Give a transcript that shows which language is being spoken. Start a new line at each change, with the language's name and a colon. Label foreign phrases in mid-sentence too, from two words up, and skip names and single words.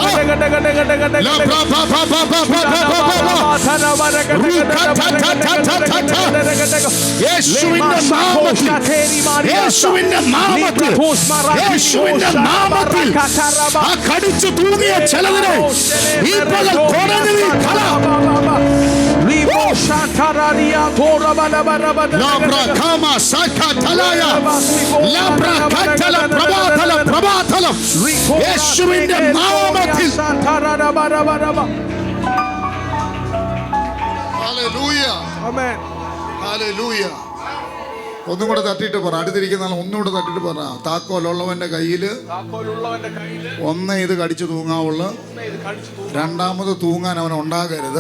Malayalam: യേശുവിന്റെ നാമത്തിൽ, യേശുവിന്റെ നാമത്തിൽ, യേശുവിന്റെ നാമത്തിൽ ആ കടിച്ചു തൂങ്ങിയ ചിലതിനെ ഈ പകൽ കുറഞ്ഞു നീ കല. Labra kama sakatalaya. Labra katala prabatala prabatala. യേശുവിന്റെ നാമത്തിൽ. ഹല്ലേലൂയ. ആമേൻ. ഹല്ലേലൂയ. ഒന്നും കൂടെ തട്ടിയിട്ട് പറ. അടുത്തിരിക്കുന്ന ആൾ ഒന്നുകൂടെ തട്ടിട്ട് പറ. താക്കോലുള്ളവന്റെ കയ്യില് ഒന്നേ ഇത് കടിച്ചു തൂങ്ങാവുള്ളു, രണ്ടാമത് തൂങ്ങാൻ അവൻ ഉണ്ടാകരുത്.